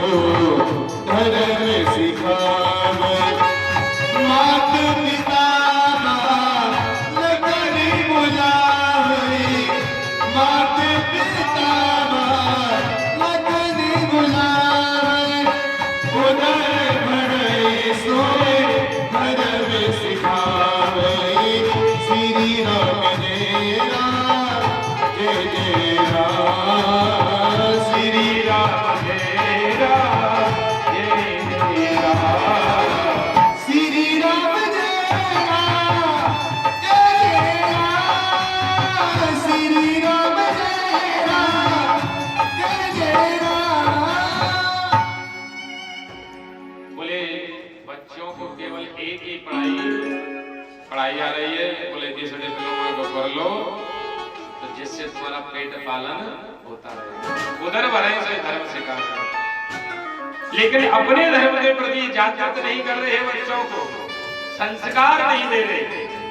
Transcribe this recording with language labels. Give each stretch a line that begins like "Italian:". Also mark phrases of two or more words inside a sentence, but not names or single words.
Hindi: धर्म सिखावे मात पिता लगन बुलावे मात पिता लगन बुलावे उदर भरे सोए धर्म सिखावे श्री राम जय राम जय जय राम श्री राम जय राम जय जय राम श्री राम जय राम जय जय राम श्री राम जय राम जय जय राम। बोले बच्चों को केवल एक ही पढ़ाई आ रही है, बोले किसी डिप्लोमा को कर लो तो जिससे तुम्हारा पेट पालन होता रहे, उधर भरे से धर्म सिखा रहे। लेकिन अपने धर्म के प्रति जागृत नहीं कर रहे बच्चों को, संस्कार नहीं दे रहे।